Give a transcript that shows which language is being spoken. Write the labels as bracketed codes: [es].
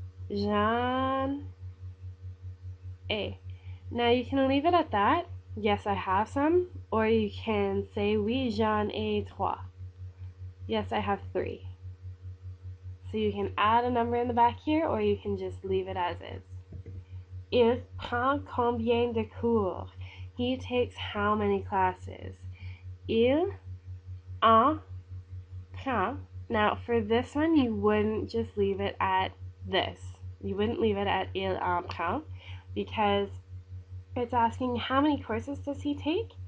[fr] J'en ai. [en] Now you can leave it at that. Yes, I have some. Or you can say [fr] oui, j'en ai trois. [en] Yes, I have 3. So you can add a number in the back here, or you can just leave it as is. [fr] Il prend combien de cours? [en] He takes how many classes? [fr] Il en prend. [en] Now, for this one, you wouldn't just leave it at this. You wouldn't leave it at [fr] il en prend, [en] because it's asking how many courses does he take?